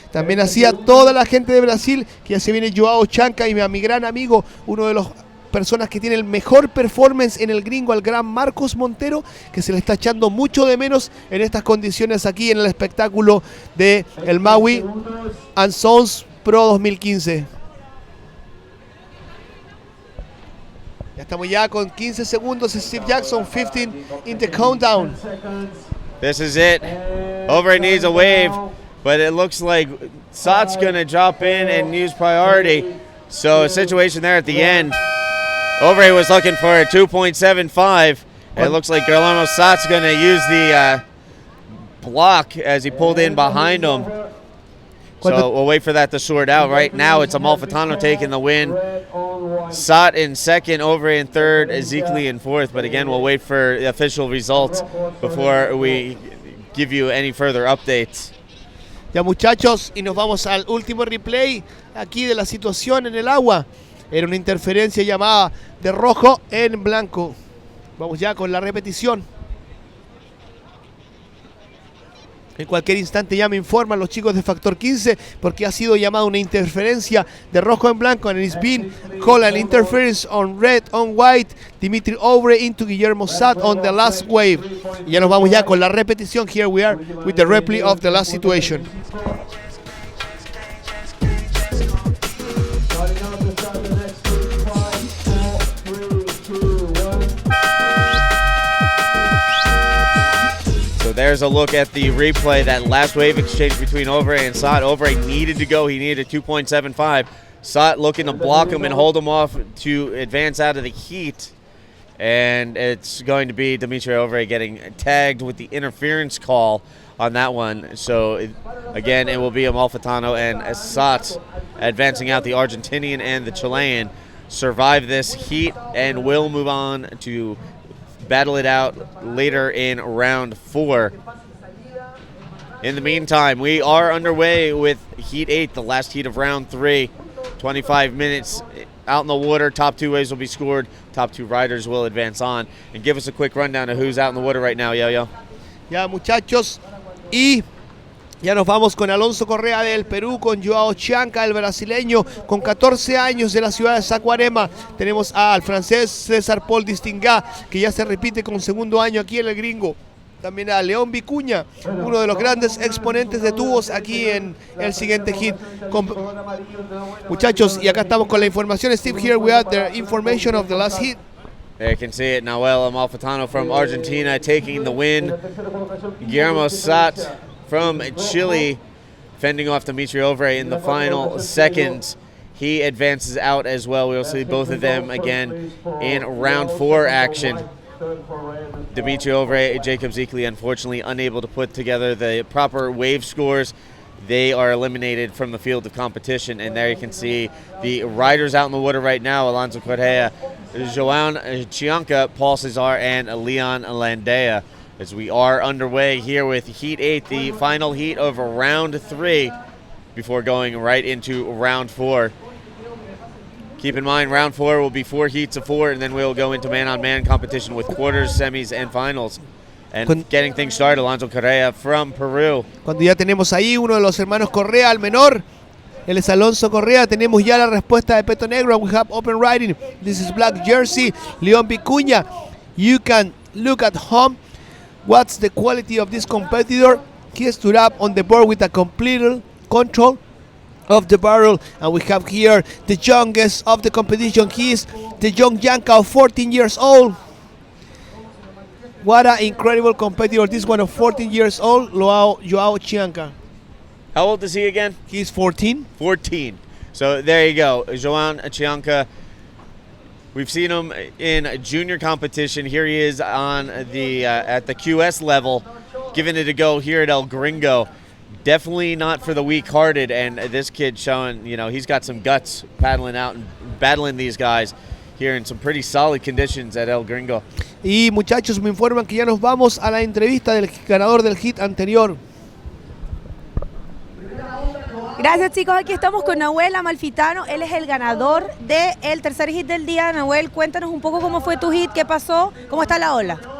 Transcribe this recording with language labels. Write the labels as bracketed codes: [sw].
[es] También así a toda la gente de Brasil, que ya se viene Joao Chanca y a mi gran amigo, uno de los personas que tiene el mejor performance en el gringo, al gran Marcos Montero, que se le está echando mucho de menos en estas condiciones aquí en el espectáculo de el Maui and Sons Pro 2015. Ya estamos ya con 15 segundos. [en] Steve Jackson, 15 in the countdown. This is it. Ovre needs a wave, but it looks like Sat's going to drop in and use priority. So a situation there at the end. Ovre was looking for a 2.75. It looks like Guillermo Sat's going to use the block as he pulled in behind him. So we'll wait for that to sort out. Right now, it's Amalfitano taking the win. Sat in 2nd, Ovre in 3rd, Ezekiel in 4th. But again, we'll wait for the official results before we give you any further updates. [es] Ya muchachos, y nos vamos al último replay aquí de la situación en el agua. Era una interferencia llamada de rojo en blanco. Vamos ya con la repetición. En cualquier instante ya me informan los chicos de Factor 15 porque ha sido llamada una interferencia de rojo en blanco, [en] and it's been called an interference on red on white. Dimitri Ovre into Guillermo Sat on the last wave. [es] Y ya nos vamos ya con la repetición. [en] Here we are with the replay of the last situation. There's a look at the replay, that last wave exchange between Ovre and Sat. Ovre needed to go. He needed a 2.75. Sat looking to block him and hold him off to advance out of the heat. And it's going to be Dimitri Ovre getting tagged with the interference call on that one. So, again, it will be Amalfitano and Sat advancing out. The Argentinian and the Chilean survive this heat and will move on to battle it out later in round 4. In the meantime, we are underway with Heat 8, the last heat of round 3. 25 minutes out in the water. Top 2 waves will be scored. Top 2 riders will advance on. And give us a quick rundown of who's out in the water right now, Yo-Yo. [es] Ya muchachos, y ya nos vamos con Alonso Correa del Perú, con Joao Chanca, el brasileño, con 14 años de la ciudad de Saquarema. Tenemos al francés César Paul Distingat, que ya se repite con segundo año aquí en el gringo. También a León Vicuña, uno de los grandes exponentes de tubos aquí en el siguiente hit. Muchachos, y acá estamos con la información. [en] Steve, here we have the information of the last hit. There you can see it. Nahuel Amalfitano from Argentina taking the win. Guillermo Sat from Chile fending off Dimitri Ovre in the final seconds. He advances out as well. We'll see both of them again in round 4 action. Dimitri Ovre, Jacob Zekeli, unfortunately unable to put together the proper wave scores. They are eliminated from the field of competition, and there you can see the riders out in the water right now: Alonso Correa, Joan Chianca, Paul Cesar, and Leon Landea. As we are underway here with Heat 8, the final heat of round 3, before going right into round 4. Keep in mind, round 4 will be 4 heats of 4, and then we'll go into man-on-man competition with quarters, semis, and finals. And getting things started, Alonso Correa from Peru. [es] Cuando ya tenemos ahí uno de los hermanos Correa, el menor, él es Alonso Correa. Tenemos ya la respuesta de Peto Negro. [en] We have open riding. This is black jersey. León Vicuña. You can look at home. What's the quality of this competitor? He stood up on the board with a complete control of the barrel, and we have here the youngest of the competition. He is the young Yanka of 14 years old. What an incredible competitor, this one of 14 years old, Joao Chianca. How old is he again? He's 14. 14. So there you go, Joan Chianca. We've seen him in junior competition. Here he is on the at the QS level, giving it a go here at El Gringo. Definitely not for the weak-hearted, and this kid showing, he's got some guts paddling out and battling these guys here in some pretty solid conditions at El Gringo. [es] Y muchachos, me informan que ya nos vamos a la entrevista del ganador del hit anterior. Gracias, chicos. Aquí estamos con Nahuel Amalfitano. Él es el ganador del tercer hit del día. Nahuel, cuéntanos un poco cómo fue tu hit, qué pasó, cómo está la ola.